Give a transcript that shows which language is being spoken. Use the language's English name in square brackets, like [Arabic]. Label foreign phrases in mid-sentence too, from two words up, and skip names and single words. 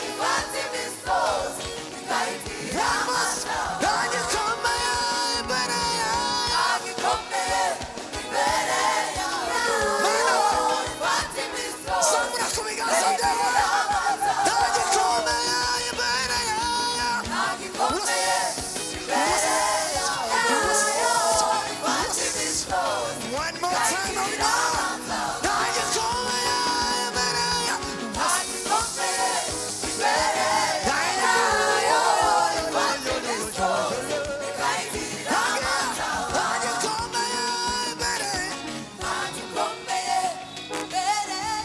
[Kinyarwanda] Ifata imisozi, ikayigira Nta gikomeye imbere ya Nta gikomeye imbere yawe. Mana. Ifata imisozi, Zamura ku biganza byawe. Nta gikomeye imbere ya Nta gikomeye imbere yawe. Ifata imisozi, [English] One more time, oh God. [Kinyarwanda] Nta gikomeye imbere ya Nta gikomeye imbere yawe. Ifata imisozi, ikayigira Nta gikomeye imbere. Nta gikomeye imbere